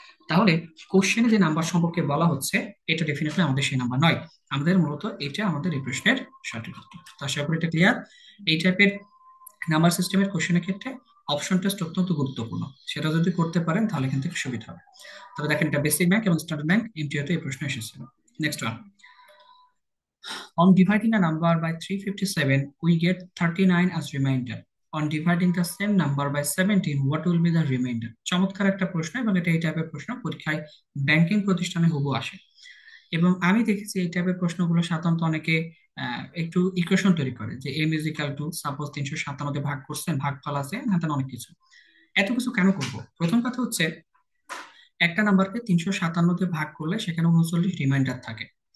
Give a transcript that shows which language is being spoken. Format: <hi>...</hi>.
<bn>তাহলে কোশ্চেনে যে নাম্বার সম্পর্কে বলা হচ্ছে এটা ডেফিনেটলি আমাদের সেই নাম্বার নয়। আমাদের মূলত এটা আমাদের এই প্রশ্নের সঠিক উত্তর। তো আশা করি এটা ক্লিয়ার। এই টাইপের নাম্বার সিস্টেমের কোশ্চেনের ক্ষেত্রে অপশন টেস্ট অত্যন্ত গুরুত্বপূর্ণ। সেটা যদি করতে পারেন তাহলে এখান থেকে সুবিধা হবে। তবে দেখেন এটা বেসিক ব্যাংক এবং স্ট্যান্ডার্ড ব্যাংক এমটিওতে এই প্রশ্ন এসেছিল।</bn> <en>Next one: on dividing a number by 357, we get 39 as remainder. On dividing the same number by 17, what will be the remainder?</en> <bn>চমৎকার একটা প্রশ্ন, এবং এটা এই টাইপের প্রশ্ন পরীক্ষায় ব্যাংকিং প্রতিষ্ঠানে হুবহু আসে। এবং আমি দেখেছি এই টাইপের প্রশ্নগুলো সাধারণত অনেকে একটু ইকুয়েশন তৈরি করে যে M</bn> <en>is equal to</en> <bn>suppose 357 ভাগ করছেন, ভাগফল আছে, হাতে অনেক কিছু। এত কিছু কেন করব? প্রথম কথা হচ্ছে একটা নাম্বারকে 357 ভাগ করলে সেখানে 39 রিমাইন্ডার থাকে।</bn>